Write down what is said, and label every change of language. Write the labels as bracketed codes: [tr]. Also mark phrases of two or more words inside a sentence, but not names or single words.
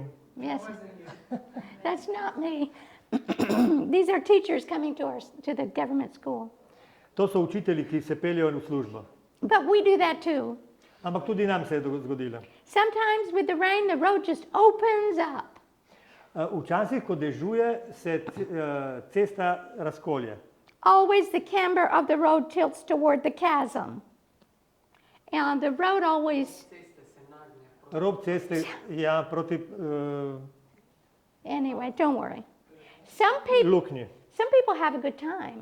[en] Yes. That's not me. These are teachers coming to the government school. [sl] To so učitelji, ki se peljejo v službo. [en] But we do that too. [sl] Ampak tudi nam se je zgodilo. [en] Sometimes with the rain, the road just opens up. [sl] Včasih, ko dežuje, se cesta razkolje. [en] Always the camber of the road tilts toward the chasm. And the road always, [sl] Rob ceste, ja, proti [en] anyway, don't worry. Some people [sl] luknji. [en] have a good time.